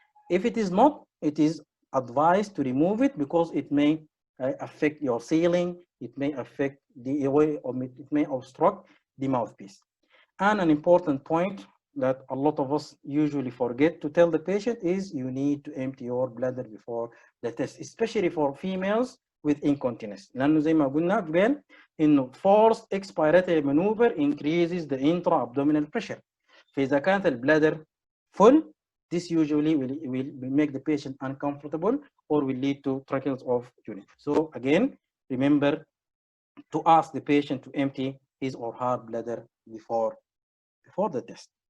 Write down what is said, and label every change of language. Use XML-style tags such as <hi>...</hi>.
<en>If it is not, it is advised to remove it, because it may affect your sealing, it may affect the airway, or it may obstruct the mouthpiece. And an important point that a lot of us usually forget to tell the patient is you need to empty your bladder before the test, especially for females with incontinence.</en> <ar>لأنه زي ما قلنا قبل إنه</ar> <en>forced expiratory maneuver increases the intra-abdominal pressure.</en> <ar>فإذا كانت البلادر</ar> <en>full, This usually will make the patient uncomfortable or will lead to trickles of urine. So again, remember to ask the patient to empty his or her bladder before the test.</en>